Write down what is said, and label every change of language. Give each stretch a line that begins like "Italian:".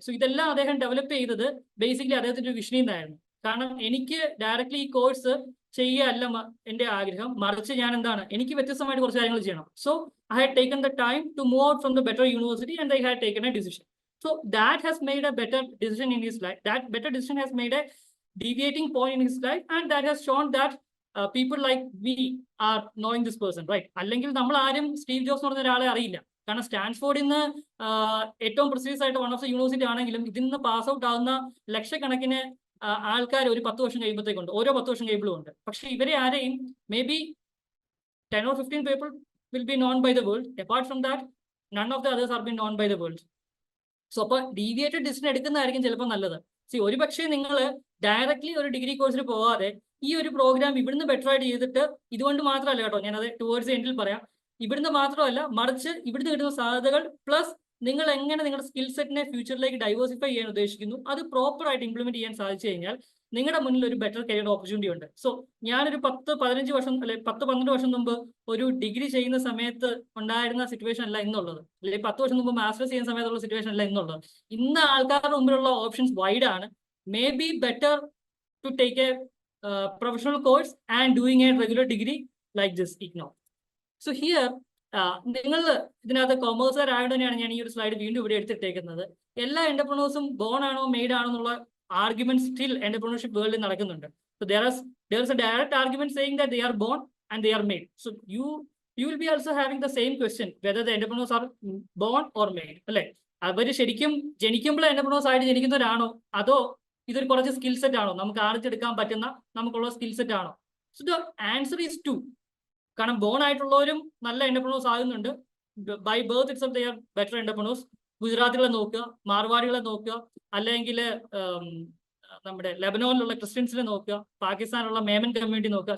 Malayalam: So ഇതെല്ലാം അദ്ദേഹം develop ചെയ്തത് ബേസിക്കലി അദ്ദേഹത്തിന്റെ ഒരു വിഷനിൽ നിന്നായിരുന്നു. കാരണം എനിക്ക് ഡയറക്റ്റ്ലി ഈ കോഴ്സ് ചെയ്യല്ല എന്റെ ആഗ്രഹം, മറിച്ച് ഞാൻ എന്താണ്, എനിക്ക് വ്യത്യസ്തമായിട്ട് കുറച്ച് കാര്യങ്ങൾ ചെയ്യണം.
English: So I had taken the time to move out from the better university and I had taken a decision. So that has made a better decision in his life. That better decision has made a deviating point in his life, and that has shown that people like me are knowing this person, right?
Malayalam: അല്ലെങ്കിൽ നമ്മൾ ആരും Steve jobs എന്ന് പറഞ്ഞ ഒരാളെ അറിയില്ല. കാരണം സ്റ്റാൻഫോർഡിൽ നിന്ന് ഏറ്റവും പ്രസ്റ്റീജിയസ് ആയിട്ട്
English: one of the university
Malayalam: ആണെങ്കിലും ഇതിൽ നിന്ന് പാസ് ഔട്ട് ആവുന്ന ലക്ഷക്കണക്കിന് ആൾക്കാർ ഒരു 10 വർഷം കഴിയുമ്പോഴത്തേക്കുണ്ട്, ഓരോ 10 വർഷം കഴിയുമ്പോഴും ഉണ്ട്. പക്ഷെ ഇവരെ ആരെയും
English: Maybe 10 or 15 people will be known by the world. Apart from that, none of the others are being known by the world.
Malayalam: So അപ്പോൾ ഡീവിയേറ്റഡ് ഡിസിഷൻ എടുക്കുന്നതായിരിക്കും ചിലപ്പോൾ നല്ലത്. ഒരു പക്ഷേ നിങ്ങൾ ഡയറക്ട്ലി ഒരു ഡിഗ്രി കോഴ്സിൽ പോകാതെ ഈ ഒരു പ്രോഗ്രാം ഇവിടുന്ന് ബെറ്റർ ആയിട്ട് ചെയ്തിട്ട്, ഇതുകൊണ്ട് മാത്രമല്ല കേട്ടോ, ഞാനത് ടുവേർഡ്സ് എൻഡിൽ പറയാം, ഇവിടുന്ന് മാത്രമല്ല മറിച്ച് ഇവിടുന്ന് കിട്ടുന്ന സാധ്യതകൾ പ്ലസ് നിങ്ങൾ എങ്ങനെ നിങ്ങളുടെ സ്കിൽ സെറ്റിനെ ഫ്യൂച്ചറിലേക്ക് ഡൈവേഴ്സിഫൈ ചെയ്യാൻ ഉദ്ദേശിക്കുന്നു അത് പ്രോപ്പർ ആയിട്ട് ഇംപ്ലിമെന്റ് ചെയ്യാൻ സാധിച്ചു കഴിഞ്ഞാൽ നിങ്ങളുടെ മുന്നിൽ ഒരു ബെറ്റർ കരിയർ ഓപ്പർച്യൂണിറ്റി ഉണ്ട്. സോ ഞാനൊരു 10-15 വർഷം അല്ലെ 10-12 വർഷം മുമ്പ് ഒരു ഡിഗ്രി ചെയ്യുന്ന സമയത്ത് ഉണ്ടായിരുന്ന സിറ്റുവേഷൻ അല്ല ഇന്നുള്ളത്, അല്ലെങ്കിൽ 10 വർഷം മുമ്പ് മാസ്റ്റേഴ്സ് ചെയ്യുന്ന സമയത്തുള്ള സിറ്റുവേഷൻ അല്ല ഇന്നുള്ളത്. ഇന്ന് ആൾക്കാരുടെ മുമ്പിലുള്ള ഓപ്ഷൻസ് വൈഡ് ആണ്.
English: Maybe better to take a professional course and doing a regular degree like this IGNOU.
Malayalam: So here നിങ്ങൾ ഇതിനകത്ത് കൊമേഴ്സുകാരായത് തന്നെയാണ് ഞാൻ ഈ ഒരു സ്ലൈഡ് വീണ്ടും ഇവിടെ എടുത്തിട്ടേക്കുന്നത്. എല്ലാ എന്റർപ്രണേഴ്സും ബോൺ ആണോ മെയ്ഡ് ആണോ എന്നുള്ള
English: argument still entrepreneurship world in
Malayalam: നടക്കുന്നുണ്ട്.
English: So there is a direct argument saying that they are born and they are made. So you will be also having the same question whether the entrepreneurs are born or made.
Malayalam: അല്ലെ, അവർ ശരിക്കും ജനിക്കുമ്പോൾ entrepreneurs ആയിട്ട് ജനിക്കുന്നവരാണോ അതോ ഇതൊരു കുറച്ച് skill set ആണോ, നമുക്ക് ആർജിച്ചെടുക്കാൻ പറ്റുന്ന നമുക്കുള്ള സ്കിൽ സെറ്റ് ആണോ?
English: So the answer is 2.
Malayalam: കാരണം ബോൺ ആയിട്ടുള്ളവരും നല്ല എന്റർപ്രണേഴ്സ് ആകുന്നുണ്ട്.
English: By birth itself they are better entrepreneurs.
Malayalam: ഗുജറാത്തികളെ നോക്കുക, മാർവാടികളെ നോക്കുക, അല്ലെങ്കിൽ നമ്മുടെ ലെബനോനിലുള്ള ക്രിസ്ത്യൻസിനെ നോക്കുക, പാകിസ്ഥാനിലുള്ള മേമൻ കമ്മ്യൂണിറ്റി നോക്കുക.